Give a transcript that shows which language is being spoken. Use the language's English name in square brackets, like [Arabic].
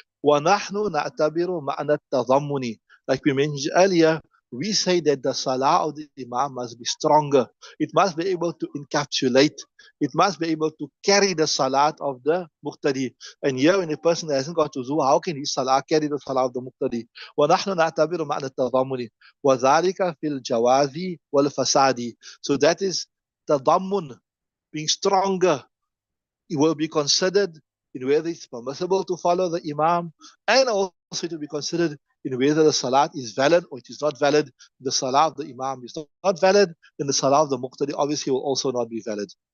[English] ونحن نعتبر معنى التضمن, like we mentioned earlier, we say that the salah of the imam must be stronger. It must be able to encapsulate. It must be able to carry the salat of the muqtadi. And here, when a person hasn't got wuzu, how can his salah carry the salah of the muqtadi? [Arabic] ونحن نعتبر معنى التضمن وذلك في الجواز والفساد. [English] So that is تضمن, being stronger. It will be considered in whether it's permissible to follow the imam, and also to be considered in whether the salat is valid or it is not valid. The salah of the imam is not valid, then the salah of the muqtadi obviously will also not be valid.